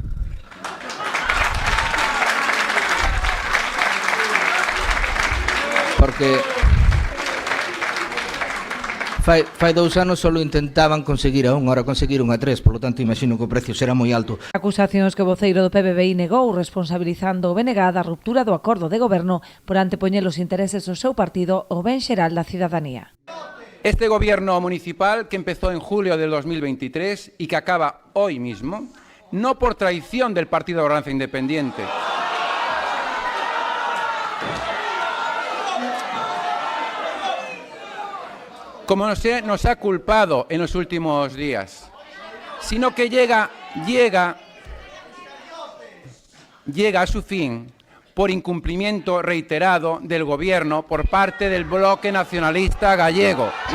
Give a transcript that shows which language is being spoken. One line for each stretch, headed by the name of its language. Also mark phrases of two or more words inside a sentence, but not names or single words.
Galician: Porque fai 2 anos só intentaban conseguir a 1, ahora conseguiron a 3, polo tanto imagino que o precio será moi alto. Acusacións que o voceiro do PBBI negou, responsabilizando o BNG da ruptura do acordo de goberno por antepoñer os intereses do seu partido ao ben xeral da cidadanía.
Spanish: Este gobierno municipal, que empezó en julio del 2023 y que acaba hoy mismo, no por traición del Partido Ordenanza Independiente, como nos ha culpado en los últimos días, sino que llega a su fin por incumplimiento reiterado del Gobierno por parte del bloque nacionalista gallego.